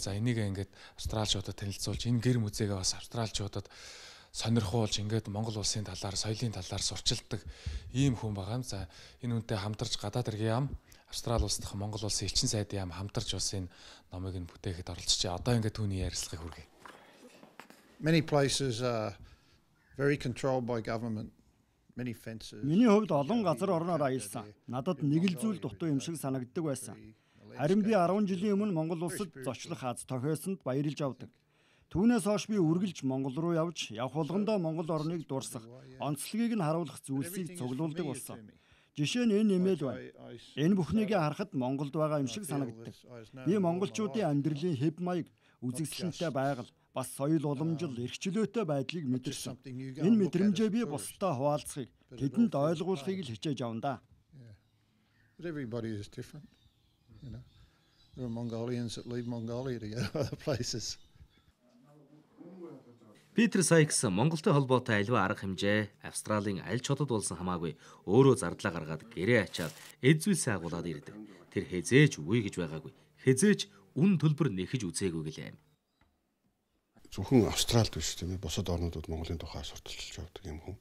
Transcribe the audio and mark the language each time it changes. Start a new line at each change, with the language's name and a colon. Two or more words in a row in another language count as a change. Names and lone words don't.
Mongolian: За энийг ингээд австралчуудад танилцуулж энэ гэр музейгээ бас австралчуудад сонирхуулж ингээд Монгол улсын талаар соёлын талаар сурчилдаг ийм хүн байгаа юм. За энэ үнтэй хамтарч гадаад иргэн яам Австрали улс дахь Монгол улсын элчин сайдын яам хамтарч бас энэ номыг нь бүтээхэд оролцож. Одоо ингээд түүний ярилцлагыг хүргэе.
English: Many places are very controlled by government. Many fences.
Mongolian: Миний хувьд олон газар орноор аялсан. Надад нэг л зүйл дутуу юм шиг санагддаг байсан. Харин би 10 жилийн өмнө Монгол улсад зочлох аз тохиосонд баярлж авдаг. Түүнээс хойш би үргэлж Монгол руу явж явх болгондоо Монгол орныг дурсах, онцлогийг нь харуулах зүйлсийг цуглуулдаг болсон. Жишээ нь энэ нэмээд байна. Энэ бүхнийг харахад Монголд байгаа юм шиг санагддаг. Би монголчуудын амьдралын хэв маяг, үзэгсэлэнтэй байгаль, бас соёл уламжил, эрх чөлөөтэй байдлыг мэдэрсэн. Энэ мэдрэмжээ би бусдаа хуваалцахыг, тэдэнд ойлгуулахыг л хичээж авна да.
English: But everybody is different. You know. There are Mongolians that leave Mongolia to go to other places.
Mongolian: Питер Сайкс Монголтой холбоотой аливаа арга хэмжээ Австралийн аль ч хотод болсон хамаагүй өөрөө зардлаа гаргаад гэрээ ачаад эд зүйлсээ агуулад ирдэг. Тэр хязээж үгүй гэж байгаагүй. Хязээж үн төлбөр нэхэж үзээгүй гэлээ. Зөвхөн Австралид биш тийм ээ бусад орнуудад Монголын тухай сурталчилж явдаг юм хүн.